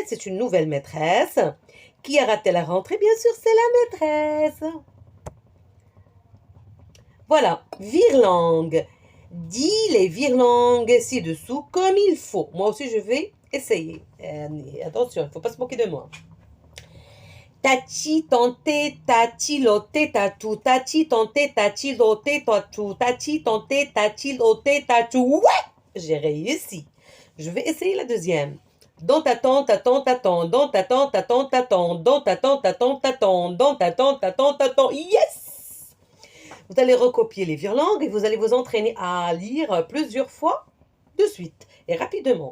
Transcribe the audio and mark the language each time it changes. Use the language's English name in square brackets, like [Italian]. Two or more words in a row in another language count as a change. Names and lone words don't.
[French] C'est une nouvelle maîtresse. Qui a raté la rentrée? Bien sûr, c'est la maîtresse. Voilà, virlangue. Dis les virlangues ci-dessous comme il faut. Moi aussi, je vais essayer. Attention, il ne faut pas se moquer de moi. Tachi, tante, tachi, lote, tatou. Tachi, tante, tachi, lote, tatou. Tachi, tante, tachi, lote, tatou. Ouais! J'ai réussi. Je vais essayer la deuxième. Dans ta tente, attends, t'attends. Dans ta tente, attends, t'attends. Dans ta tente, attends, t'attends. Dans ta tente, attends, t'attends. Yes! Vous allez recopier les virlangues et vous allez vous entraîner à lire plusieurs fois de suite et rapidement.